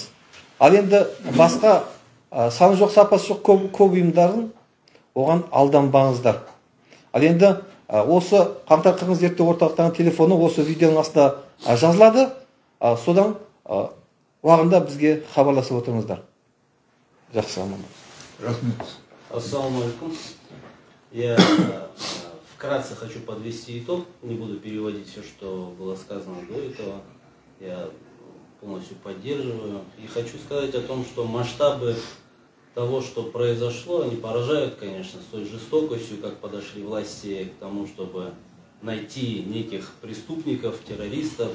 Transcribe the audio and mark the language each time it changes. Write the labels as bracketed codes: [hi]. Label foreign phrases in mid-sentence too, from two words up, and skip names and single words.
[kk] Ал енді басқа саны жоқ, сапасы жоқ көп ұйымдарын оған алданбаңыздар. Ал енді осы қаңтар қырғынын зерттеу орталықтарының телефоны осы видеоның астында жазылады. Содан уағында бізге хабарласып отырыңыздар. Жақсы, аман. Рахмет. [ar] السلام عليكم. [ru] Я вкратце хочу подвести итог. Не буду переводить все, что было сказано до этого. Я полностью поддерживаю. И хочу сказать о том, что масштабы того, что произошло, они поражают, конечно, с той жестокостью, как подошли власти к тому, чтобы найти неких преступников, террористов.